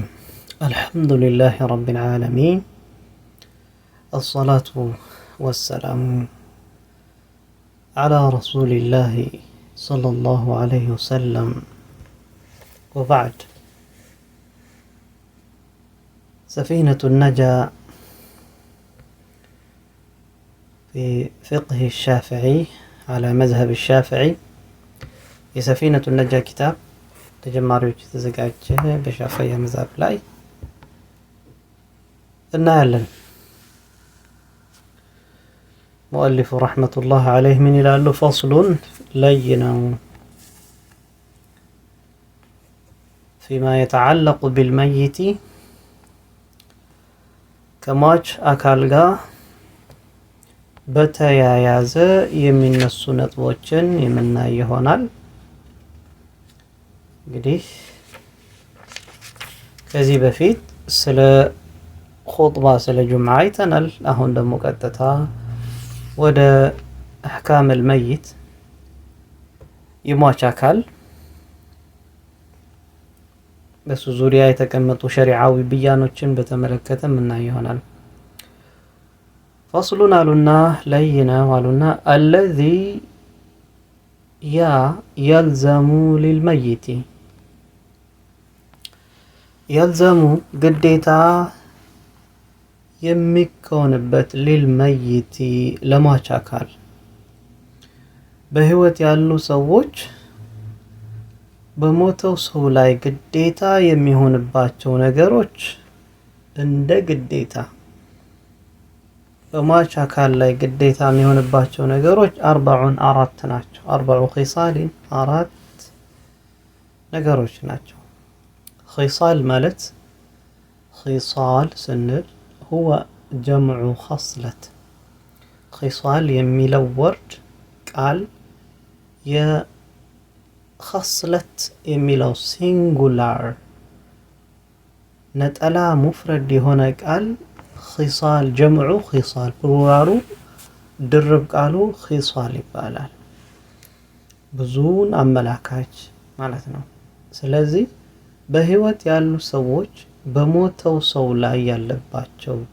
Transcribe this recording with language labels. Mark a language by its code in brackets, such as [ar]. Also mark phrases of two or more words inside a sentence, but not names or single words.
[ar] الحمد لله رب العالمين، الصلاة والسلام على رسول الله صلى الله عليه وسلم، وبعد. سفينة النجاة في فقه الشافعي على مذهب الشافعي. سفينة النجاة كتاب [am] ተጀማሪዎች የተዘጋጀ በሻፊዒ መዝሐብ ላይ እናያለን። [ar] مؤلف رحمة الله عليه من ይላሉ فصل لينا فيما يتعلق بالميت [am] ከሟች አካል ጋር በተያያዘ የሚነሱ ነጥቦችን የምናይ ይሆናል። እንግዲህ ከዚህ በፊት ስለ ኹጥባ ስለ ጁምዓ አይተናል። አሁን ደግሞ ቀጥታ ወደ [ar] أحكام الميت [am] የሟች አካል በሱ ዙሪያ የተቀመጡ ሸሪዓዊ ብያኖችን በተመለከተ ምናይ ይሆናል። ፈስሉን አሉና ለይና አሉና [ar] الذي يلزم للميت يلزم [am] ግዴታ የሚኮንበት للميت ለሟች አካል በህይወት ያሉ ሰዎች በሞተው ሰው ላይ ግዴታ የሚሆንባቸው ነገሮች እንደ ግዴታ በሟች አካል ላይ ግዴታ የሚሆንባቸው ነገሮች 44 ናቸው። 40 ኺሳል 4 ነገሮች ናቸው። ኺሳል ማለት ኺሳል ስንል [ar] هو جمع خصلة [am] ኺሳል የሚለው ወርድ ቃል የኸስለት የሚለው ሲንጉላር ነጠላ ሙፍረድ የሆነ ቃል ኺሳል ጀምዑ ኺሳል ፕሉራሉ ድርብ ቃሉ ኺሳል ይባላል። ብዙን አመላካች ማለት ነው። ስለዚህ በህይወት ያሉ ሰዎች በሞተው ሰው ላይ ያለባቸው